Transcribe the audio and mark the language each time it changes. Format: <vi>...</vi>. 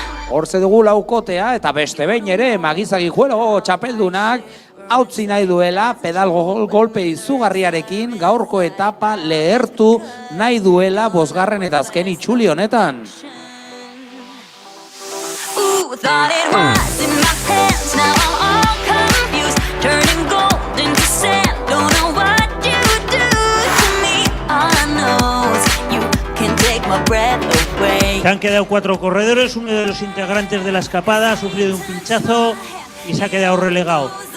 <eu>Hortze dugu laukotea eta beste behin ere Magizagi Juelo txapeldunak hautzi nahi duela pedal golpe izugarriarekin gaurko etapa lehertu nahi duela bosgarren eta azken itzuli honetan.</eu> <en>Ooh, thought it was in my hands, now I'm all confused. Turning gold into sand, don't know what you do to me. All I know is you can take my breath away.</en> <es>Se han quedado 4 corredores, uno de los integrantes de la escapada ha sufrido un pinchazo y se ha quedado relegado.</es>